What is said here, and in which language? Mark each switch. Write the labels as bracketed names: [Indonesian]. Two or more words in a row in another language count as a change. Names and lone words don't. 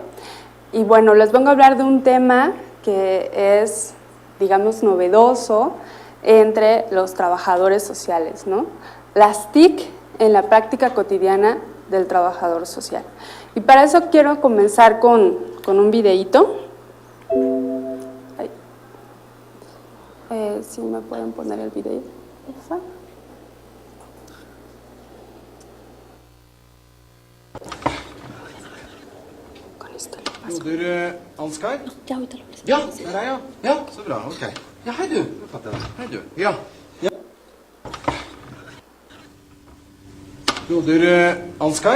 [Spanish] Y bueno, les vengo a hablar de un tema que es, digamos, novedoso entre los trabajadores sociales, ¿no? Las TIC en la práctica cotidiana del trabajador social. Y para eso quiero comenzar con un videíto. Si me pueden poner el video. [Norwegian] Jo, du, Ansgar? Ja, der er jeg. Ja, så bra, ok. Ja, hei du. Hei du. Ja. Jo, du, Ansgar?